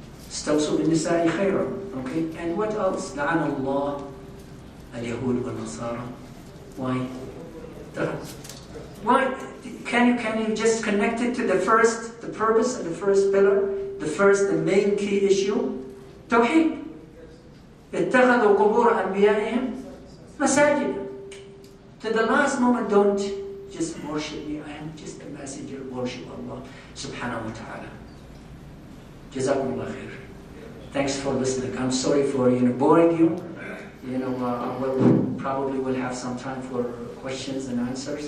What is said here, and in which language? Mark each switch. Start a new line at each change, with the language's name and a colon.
Arabic: استوصوا بالنساء خيرا.
English: Okay, and what else?
Arabic: لعن الله اليهود والنصارى.
English: Why? Why? Can you just connect it to the purpose and the first pillar, the main key issue? Tawheed.
Arabic: اتخذوا قبور أنبيائهم مساجد.
English: To the last moment, don't just worship me. I am just a messenger. Worship Allah subhanahu wa ta'ala. Jazakumullah khair. Thanks for listening. I'm sorry for boring you. We'll probably have some time for questions and answers.